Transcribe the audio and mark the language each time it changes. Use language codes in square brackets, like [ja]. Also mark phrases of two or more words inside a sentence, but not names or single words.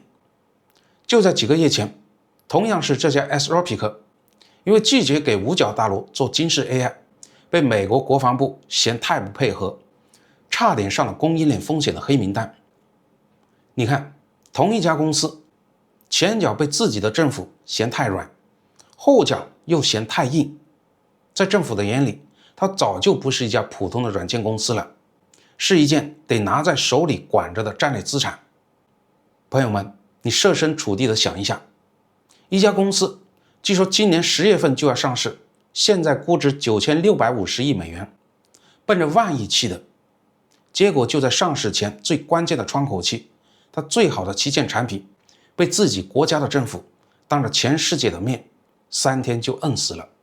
[zh] 就在幾個月前，同樣是這家 Anthropic， 因為拒絕給五角大樓做驚世 AI， 被美國國防部嫌太不配合，差點上了供應鏈風險的黑名單。你看，同一家公司，前腳被自己的政府嫌太軟，後腳又嫌太硬，在政府的眼裡，它早就不是一家普通的軟件公司了，是一件得拿在手裡管着的戰略資產。朋友們，你设身處地的想一下，一家公司據說今年10月份就要上市，現在估值9650億美元，奔着萬億去的，結果就在上市前最關鍵的窗口期，它最好的旗艦產品被自己國家的政府當着全世界的面3天就摁死了。